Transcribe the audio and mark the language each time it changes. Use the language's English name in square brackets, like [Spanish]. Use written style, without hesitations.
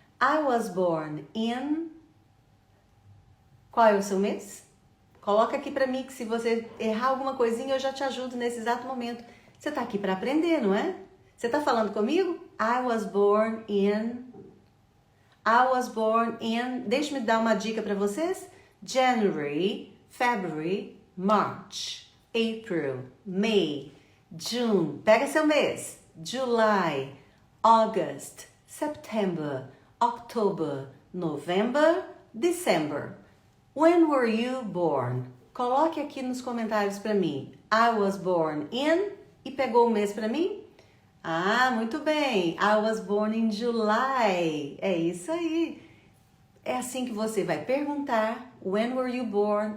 [English] I was born in... [Portuguese] Qual é o seu mês? Coloca aqui para mim que se você errar alguma coisinha, eu já te ajudo nesse exato momento. Você está aqui para aprender, não é? Você está falando comigo? [English] I was born in... I was born in... [Portuguese] Deixa-me dar uma dica para vocês. [English] January, February, March, April, May, June. [Portuguese] Pega seu mês. [English] July, August, September, October, November, December. When were you born? [Portuguese] Coloque aqui nos comentários para mim. [English] I was born in... [Portuguese] E pegou o mês para mim? Ah, muito bem. [English] I was born in July. [Portuguese] É isso aí. É assim que você vai perguntar. [English] When were you born?